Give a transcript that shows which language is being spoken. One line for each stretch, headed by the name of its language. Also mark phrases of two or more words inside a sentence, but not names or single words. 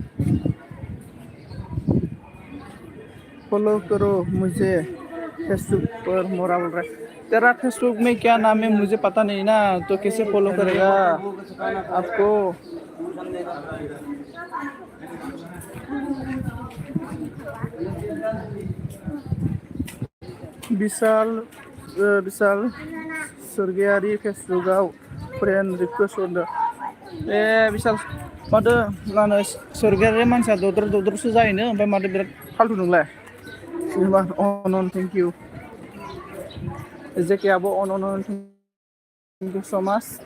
Hindi: फॉलो करो मुझे फेसबुक पर मोरा बोल रहा है तेरा फेसबुक में क्या नाम है मुझे पता नहीं ना तो कैसे फॉलो करेगा आपको
Bodo: विशाल गोयारी फेसबुकआव
English: friend request
Bodo: हरदों विशाल माथो लानो गोयारि मानसिया दद्रसो जायोनो ओमफ्राय माथो बिराद फाल्थु नोंलाय जेनेबा अन
English: thank you
Bodo: जेकेआबो अन
English: thank you so much